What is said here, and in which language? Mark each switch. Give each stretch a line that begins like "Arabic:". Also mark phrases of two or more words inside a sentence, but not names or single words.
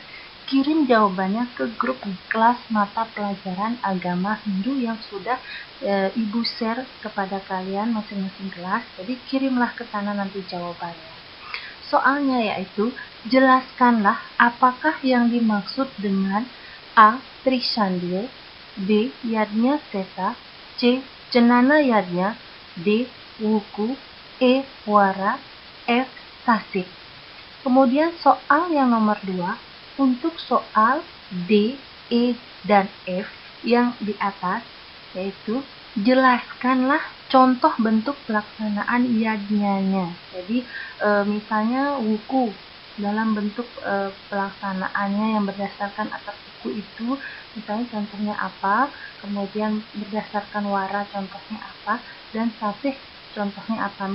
Indonesian: Kirim jawabannya ke grup kelas mata pelajaran agama Hindu yang sudah Ibu share kepada kalian masing-masing kelas. Jadi kirimlah ke sana nanti jawabannya. Soalnya yaitu, jelaskanlah apakah yang dimaksud dengan A. Trisandil, B. Yadnya Sesa, C. Cenana Yadnya, D. Wuku, E. Wara, F. Sasik. Kemudian soal yang nomor 2, untuk soal D, E, dan F yang di atas, yaitu jelaskanlah contoh bentuk pelaksanaan yadnyanya. Jadi misalnya wuku dalam bentuk pelaksanaannya yang berdasarkan atas buku itu, misalnya contohnya apa, kemudian berdasarkan wara contohnya apa, dan sasih contohnya apa.